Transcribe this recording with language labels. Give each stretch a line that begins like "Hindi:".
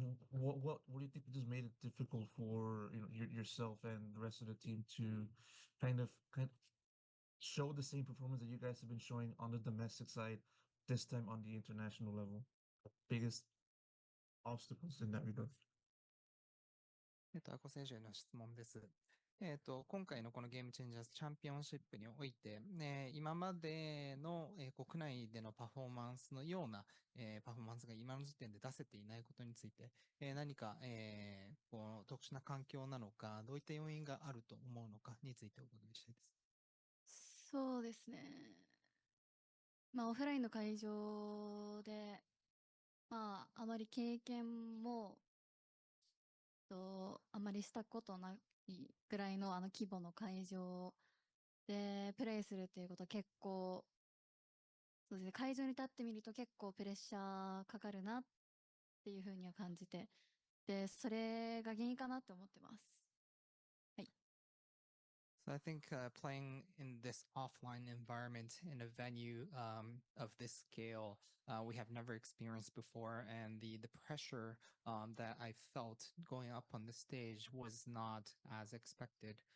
English: What do you think just made it difficult for yourself and the rest of the team to kind of show the same performance that you guys have been showing on the domestic side, this time on the international level? Biggest obstacles in that regard.
Japanese: アコ選手への質問です。今回のこのゲームチェンジャーズチャンピオンシップにおいて、今までの、国内でのパフォーマンスのような、パフォーマンスが今の時点で出せていないことについて、何か、この特殊な環境なのか、どういった要因があると思うのかについてお伺いしたいです。そうですね。まあ、オフラインの会場で、まあ、あまり経験も、あまりしたことないぐらいの規模の会場でプレイするっていうことは結構、そうですね、会場に立ってみると結構プレッシャーかかるなっていうふうには感じて、で、それが原因かなって思ってます。はい。
English: So I think playing in this offline environment in a venue of this scale, we have never experienced before, and the pressure that I felt going up on the stage was not as expected.